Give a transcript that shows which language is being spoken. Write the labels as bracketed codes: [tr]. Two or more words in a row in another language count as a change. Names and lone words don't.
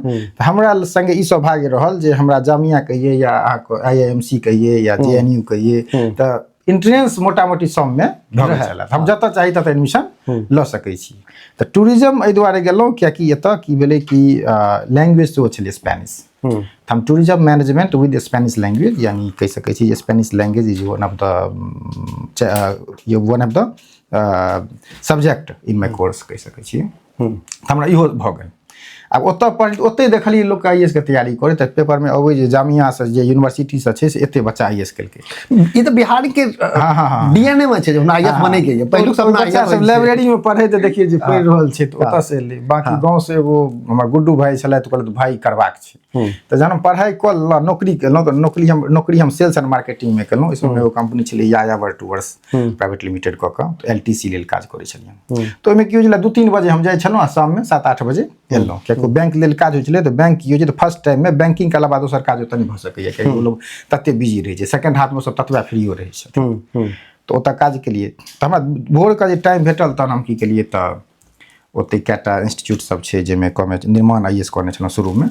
[mai] तऽ हमरा संगे ई सौभाग्य रहल जे हमरा जामिया कहिए या अहाँके IIMC कहिए या JNU कहिए, तऽ इंट्रेंस मोटा मोटी सब में भऽ छलै। हम जतऽ चाही ततऽ एडमिशन लऽ सकै छी। तऽ टूरिज्म एहि दुआरे गेलहुँ कियाकि एतऽ की भेलै कि लैंग्वेज सेहो छलै स्पेनिश। हम [en] tourism management with Spanish language, [mai] यानी कहि सकै छी जे [en] Spanish language is one of the subject in my course [mai] कहि सकै छियै। हमरा इहो भऽ गेल। आब ओतऽ देखलियै लोक IAS के तैयारी करे, तऽ पेपर में अबै जे जामिया से जे यूनिवर्सिटी से छै से एते बच्चा IAS केलकै। ई तऽ बिहार के DNA में छै, हमरा IAS बने के पहिलुक सब बच्चा सब लाइब्रेरी में पढ़े तऽ देखिए जे पढ़ि रहल छै, तऽ ओतऽ से एलै। बाकी गाँव से एगो हमर गुड्डू भाई छलै, तऽ कहलथि भाई करबाक छै। तऽ जहन हम पढ़ाई कऽ लेलहुँ, नौकरी केलहुँ, तऽ नौकरी हम [en] sales and marketing [mai] में केलहुँ। इसमें एगो कंपनी छलै यायावर टूअर्स प्राइवेट लिमिटेड कऽ कऽ, LTC लेल काज करै छलियै। तऽ ओहिमे की होइ छलै, 2-3 बजे हम जाइ छलहुँ आ शाम में 7-8 बजे एलहुँ। कियाकि बैंक लेल काज होइ छलै, तऽ बैंक की होइ छै, तऽ [en] first time [mai] में बैंकिंग के अलावा दोसर काज ओतऽ नहीं भऽ सकैए, कियाकि वो लोग तते बिजी रहै छै। सेकंड हाथ में सब ततबा फ्रीओ रहै छथिन। तऽ ओतऽ काज केलियै, तऽ हमरा भोर के जे टाइम भेटल, तहन हम की केलियै, तऽ ओतै कएटा इंस्टीट्यूट सब छै जाहिमे निर्माण IAS करने छलहुँ शुरू में।